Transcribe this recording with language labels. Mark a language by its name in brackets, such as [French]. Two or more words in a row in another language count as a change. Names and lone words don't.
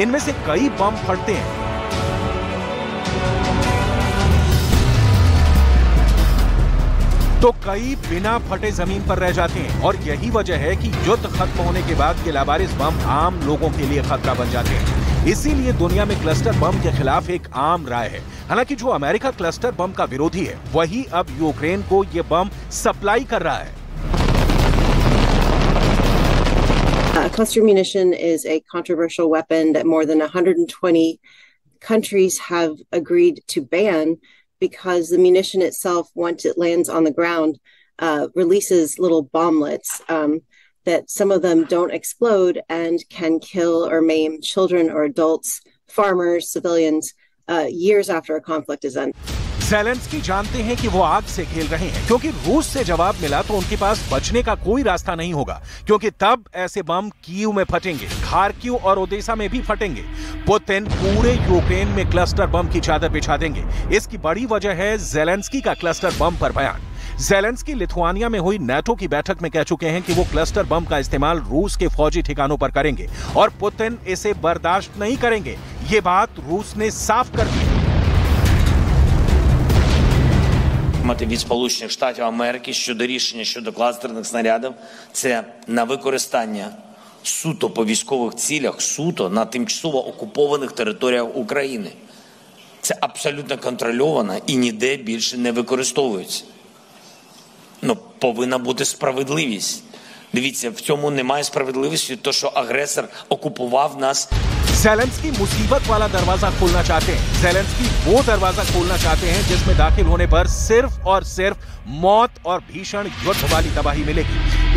[Hindi] इनमें से कई बम फटते हैं तो कई बिना फटे जमीन पर रह जाते हैं और यही वजह है कि युद्ध खत्म होने के बाद ये लावारिस बम आम लोगों के लिए खतरा बन जाते हैं। इसीलिए दुनिया में [English] cluster bomb [Hindi] के खिलाफ एक आम राय है। हालांकि जो अमेरिका [English] cluster bomb [Hindi] का विरोधी है वही अब यूक्रेन को ये बम सप्लाई कर रहा है। [English] Cluster munition is a controversial weapon that more than 120 countries have agreed to ban because the munition itself, once it lands on the ground, releases little bomblets that some of them don't explode and can kill or maim children or adults, farmers, civilians, years after a conflict is ended. [Hindi] ज़ेलेंस्की जानते हैं कि वो आग से खेल रहे हैं क्योंकि रूस से जवाब मिला तो उनके पास बचने का कोई रास्ता नहीं होगा क्योंकि तब ऐसे बम कीव में फटेंगे, खार्किव और ओडेसा में भी फटेंगे। पुतिन पूरे यूक्रेन में [English] cluster bomb [Hindi] की चादर बिछा देंगे। इसकी बड़ी वजह है ज़ेलेंस्की का [English] cluster bomb [Hindi] पर बयान। ज़ेलेंस्की लिथुआनिया में हुई नाटो की बैठक में कह चुके हैं कि वो [English] cluster bomb [Hindi] का इस्तेमाल रूस के फौजी ठिकानों पर करेंगे और पुतिन इसे बर्दाश्त नहीं करेंगे। ये बात रूस ने साफ कर दी। [Ukrainian] Від Сполучених Штатів Америки щодо рішення щодо кластерних снарядів – це на використання суто по військових цілях, суто на тимчасово окупованих територіях України. Це абсолютно контрольовано і ніде більше не використовується. Повинна бути справедливість. Дивіться, в цьому немає справедливості, то що агресор окупував нас. [Hindi] ज़ेलेंस्की मुसीबत वाला दरवाजा खोलना चाहते हैं। ज़ेलेंस्की वो दरवाजा खोलना चाहते हैं जिसमें दाखिल होने पर सिर्फ और सिर्फ मौत और भीषण युद्ध वाली तबाही मिलेगी।